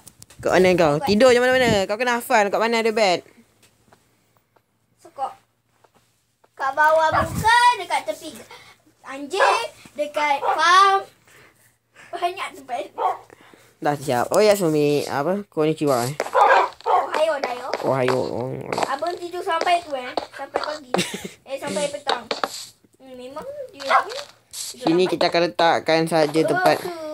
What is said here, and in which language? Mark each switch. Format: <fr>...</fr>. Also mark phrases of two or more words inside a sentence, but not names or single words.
<ms>Kat mana kau? Tidur je mana-mana. Kau kena hafal kat mana ada bed. Sokok. Kat bawah muka, dekat tepi anjing, dekat farm. Banyak tempat. Dah siap. Oh ya Sumi. Apa?</ms> <ja>Konnichiwa. おはようだよ. Ohayo.</ja> <ms>Abang tidur sampai tu sampai pagi. Sampai petang. Memang dia ni. Sini kita akan letakkan saja tempat.</ms>